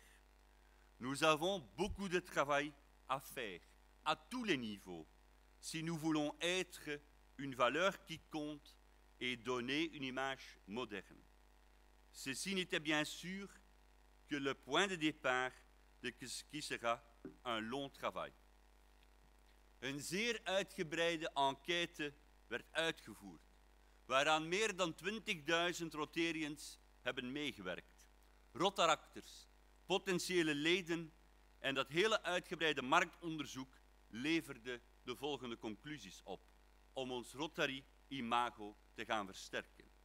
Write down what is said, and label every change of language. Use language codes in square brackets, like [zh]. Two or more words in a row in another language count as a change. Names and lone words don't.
[fr] Nous avons beaucoup de travail à faire à tous les niveaux si nous voulons être une valeur qui compte et donner une image moderne. Ceci n'était bien sûr que le point de départ de ce qui sera un long travail. [nl] Een zeer uitgebreide enquête werd uitgevoerd, waaraan meer dan 20.000 Rotarians hebben meegewerkt. Rotarakters, potentiële leden en dat hele uitgebreide marktonderzoek leverde de volgende conclusies op om ons Rotary-imago te gaan versterken.